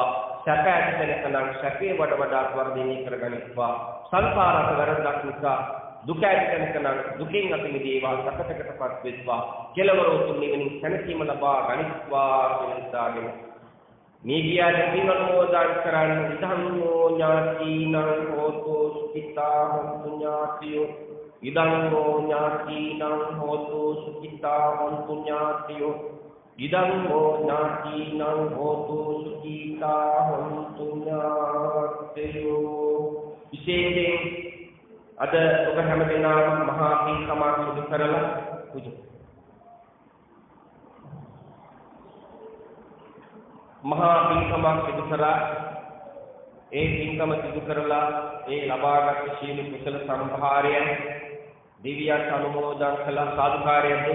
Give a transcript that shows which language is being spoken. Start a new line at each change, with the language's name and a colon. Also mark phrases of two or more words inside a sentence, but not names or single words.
Sinhala: සැප ඇතිසැනසනම් සැපේ වඩා වර්ධනය කරගනිත්වා. සංසාරක වැරද්දක් නිසා දුක ඇතිසැනසනම් දුකින් අත මිදේවා. සකටකටපත් වෙත්වා. කෙලවර උතුම් නිවනින් සැනසීම ලබා ගනිත්වා කියලා හිතාගෙන මේ ගියාට පින් අනුමෝදන් කරන්න.
Pali: ඉදං ඥාතිනං හෝතු සුඛිතා හොන්තු ඥාතියෝ ඉදං ඥාතිනං හෝතු සුඛිතා හොන්තු ඥාතියෝ ඉදං ඥාතිනං හෝතු සුඛිතා හොන්තු ඥාතියෝ.
Sinhala: විශේෂයෙන් අද ඔබ හැම දිනම මහා පින්කමක් සිදු කරලා මහා පින්කමක් සිදු කරලා ඒ පින්කම සිදු කරලා ඒ ලබාගත් සීල කුසල සම්භාරයන් දිව්‍යයන් අනුමෝදන් කළ සාදුකාරයන් දෙන්න.